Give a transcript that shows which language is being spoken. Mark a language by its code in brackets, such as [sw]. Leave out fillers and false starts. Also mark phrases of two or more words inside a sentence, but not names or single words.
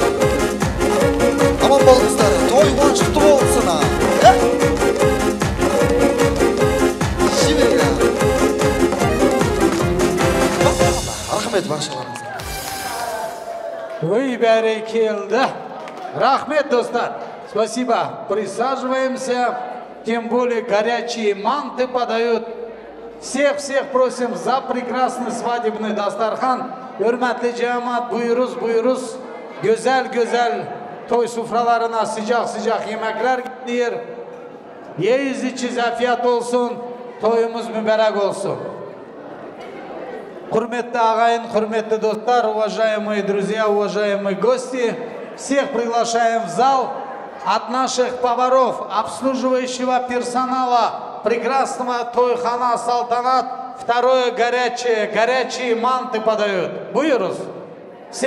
[kk] Аман болыңыздар, той қуанышты болсын. Шивера. Рахмет баршаларыңызға. Вы бәрекелді. Рахмет, достар. [ru] Спасибо. Присаживаемся. Тем более горячие манты подают. Всех просим за прекрасный свадебный дастархан. [tr] Hürmetli cemaat, buyuruz. Güzel toy sufralarına sıcak yemekler gidiyor. Yeyiz içiz afiyet olsun. Toyumuz mübarek olsun. Hürmetli ağayın, hürmetli dostlar, [ru] уважаемые друзья, уважаемые гости. Всех приглашаем в зал. От наших поваров, обслуживающего персонала, прекрасного тойхана Салтанат, второе горячие манты подают. [tr] Буйрус.